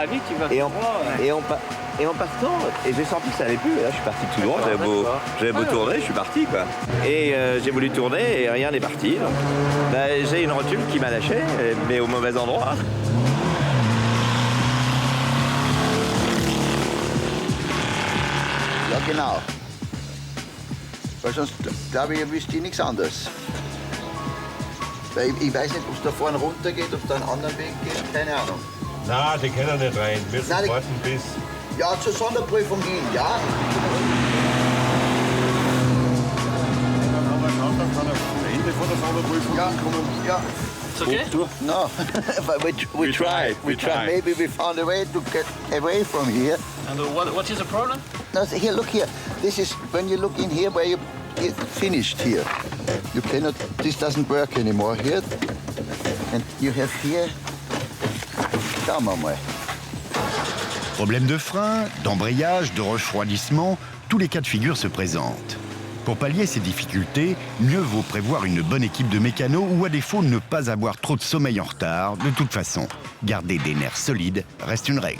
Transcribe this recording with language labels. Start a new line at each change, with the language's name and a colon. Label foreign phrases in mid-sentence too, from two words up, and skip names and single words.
French: Et en partant, et j'ai senti que ça allait plus. Et là, je suis parti tout droit. J'avais beau tourner, je suis parti, quoi. Et j'ai voulu tourner et rien n'est parti. Donc, j'ai une rotule qui m'a lâché, mais au mauvais endroit.
German: Ja, genau. Weil sonst, glaube ich, wüsste ich nichts anderes. Weil ich weiß nicht, ob es da vorne runter geht, ob es da einen anderen Weg geht, keine Ahnung. Na, die können nicht rein. Wir müssen warten bis... Ja, zur Sonderprüfung hin, ja. Ende von der Sonderprüfung kommen. Ja.
English: It's okay? No, but we tried. Maybe we found a way to get away from here. And what is the problem? No, here, look here. This is when you look in here where you get finished here. You cannot. This doesn't work anymore here. And you have here.
German: Schauen wir mal.
French: Problème de frein, d'embrayage, de refroidissement, tous les cas de figure se présentent. Pour pallier ces difficultés, mieux vaut prévoir une bonne équipe de mécanos ou à défaut ne pas avoir trop de sommeil en retard. De toute façon, garder des nerfs solides reste une règle.